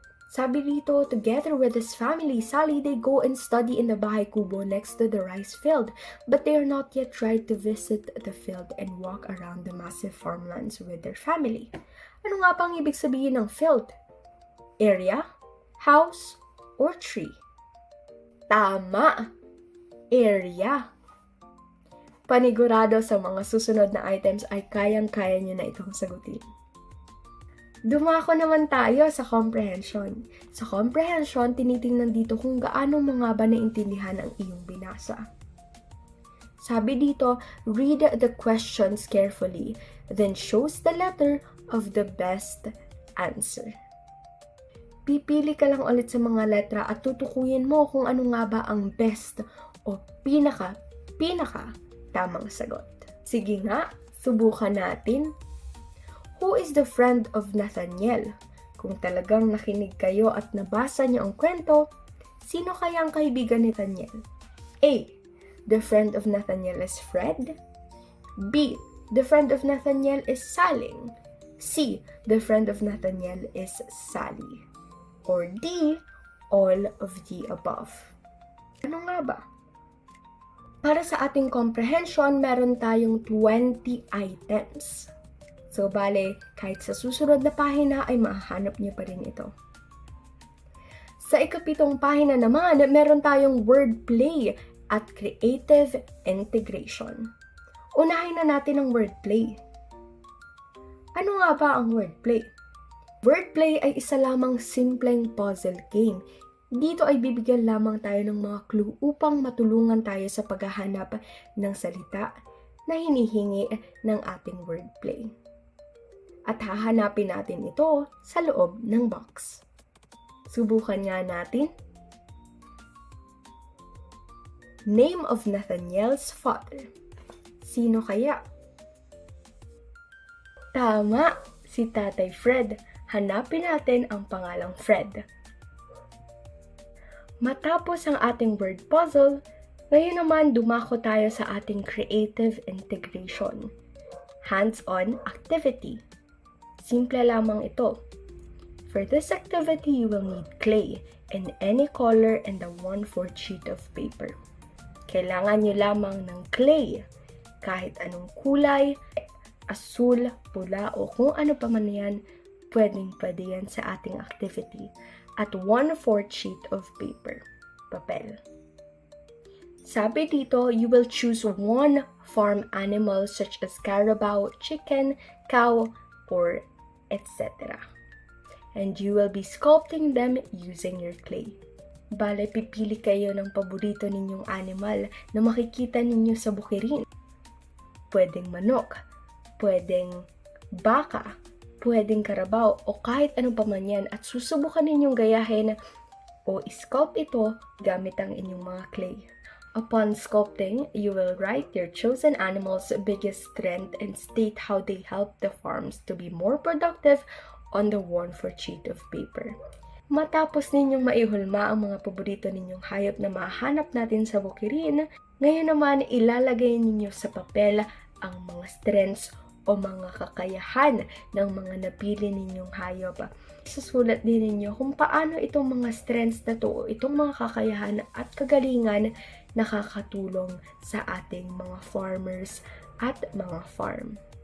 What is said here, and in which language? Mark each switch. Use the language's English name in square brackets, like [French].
[Filipino] Sabi dito, [English] together with his family, Sally, they go and study in the Bahay Kubo next to the rice field, but they are not yet ready to visit the field and walk around the massive farmlands with their family. [Filipino] Ano nga pang ibig sabihin ng field? [English] Area, house, or tree? [Filipino] Tama! Area! Panigurado sa mga susunod na items ay kayang-kaya nyo na itong sagutin. Dumako naman tayo sa comprehension. Sa comprehension, tinitingnan dito kung gaano mo nga ba naintindihan ang iyong binasa. Sabi dito, [English] read the questions carefully, then choose the letter of the best answer. [Filipino] Pipili ka lang ulit sa mga letra at tutukuyin mo kung ano nga ba ang best o pinaka tamang sagot. Sige nga, subukan natin. [English] Who is the friend of Nathaniel? [Filipino] Kung talagang nakinig kayo at nabasa niyo ang kwento, sino kaya ang kaibigan ni Nathaniel? [English] A. The friend of Nathaniel is Fred. B. The friend of Nathaniel is Saling. C. The friend of Nathaniel is Sally. Or D. All of the above. [Filipino] Ano nga ba? Para sa ating comprehension, meron tayong 20 items. So, bale, kahit sa susunod na pahina ay mahanap niyo pa rin ito. Sa ikapitong pahina naman, meron tayong wordplay at creative integration. Unahin na natin ang wordplay. Ano nga ba ang wordplay? Wordplay ay isa lamang simpleng puzzle game. Dito ay bibigyan lamang tayo ng mga clue upang matulungan tayo sa paghahanap ng salita na hinihingi ng ating wordplay. At hahanapin natin ito sa loob ng box. Subukan nga natin. [English] Name of Nathaniel's father. [Filipino] Sino kaya? Tama, si Tatay Fred. Hanapin natin ang pangalang Fred. Matapos ang ating word puzzle, ngayon naman dumako tayo sa ating creative integration. [English] Hands-on activity. Simple lamang ito. For this activity, you will need clay in any color and a 1/4 sheet of paper. [Filipino] Kailangan nyo lamang ng clay, kahit anong kulay, asul, pula o kung ano pa man yan, pwedeng-pwede yan sa ating activity. [English] At 1/4 sheet of paper, [Filipino] papel. Sabi dito, [English] you will choose one farm animal such as carabao, chicken, cow, or etc. And you will be sculpting them using your clay. [Filipino] Bale, pipili kayo ng paborito ninyong animal na makikita ninyo sa bukirin. Pwedeng manok, pwedeng baka, pwedeng karabaw, o kahit anong paman yan at susubukan ninyong gayahin o sculpt ito gamit ang inyong mga clay. [English] Upon sculpting, you will write your chosen animal's biggest strength and state how they help the farms to be more productive on the 1/4 sheet of paper. [Filipino] Matapos ninyong maihulma ang mga paborito ninyong hayop na mahanap natin sa bukirin, ngayon naman ilalagay ninyo sa papel ang mga strengths o mga kakayahan ng mga napili ninyong hayop. Susulat din ninyo kung paano itong mga strengths na to, itong mga kakayahan at kagalingan nakakatulong sa ating mga farmers at mga farm.